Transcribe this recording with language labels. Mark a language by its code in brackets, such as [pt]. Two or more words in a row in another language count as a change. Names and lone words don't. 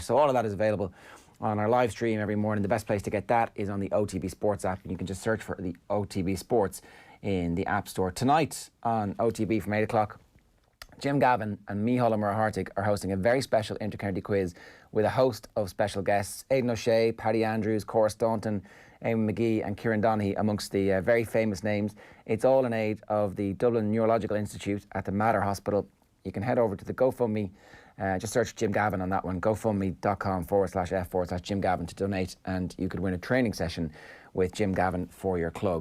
[en] So all of that is available on our live stream every morning. The best place to get that is on the OTB Sports app, and you can just search for the OTB Sports in the App Store. Tonight on OTB from 8 o'clock, Jim Gavin and Micheál Murray-Hartig are hosting a very special inter-county quiz with a host of special guests: Aidan O'Shea, Paddy Andrews, Cora Staunton, Eamon McGee and Ciarán Donaghy, amongst the very famous names. It's all in aid of the Dublin Neurological Institute at the Mater Hospital. You can head over to the GoFundMe, just search Jim Gavin on that one, gofundme.com/F/Jim Gavin to donate, and you could win a training session with Jim Gavin for your club.